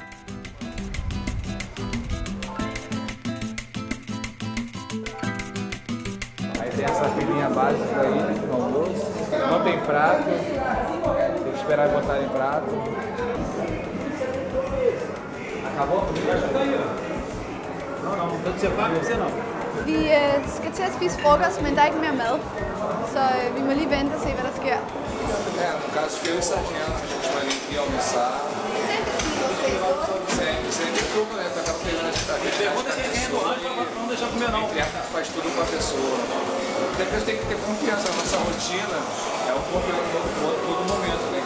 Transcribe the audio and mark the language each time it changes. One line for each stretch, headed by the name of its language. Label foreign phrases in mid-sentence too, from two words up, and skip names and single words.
Portuguese: Aí tem essa filinha básica aí do almoço, não tem prato, tem que esperar botar em prato. Acabou? Não, você vai, você não.
Danish: Vi skal til at spise frokost, men der er ikke mere mad, så vi må lige vente og se, hvad der sker.
Portuguese: No caso que eu e Sargento, a gente vai aqui almoçar. Sempre tudo, né? Tá pegando a gente. Pergunta quem é do rancho pra não deixar comer não. Faz tudo com a pessoa. Depois tem que ter confiança na nossa rotina. É um confiança todo momento, né?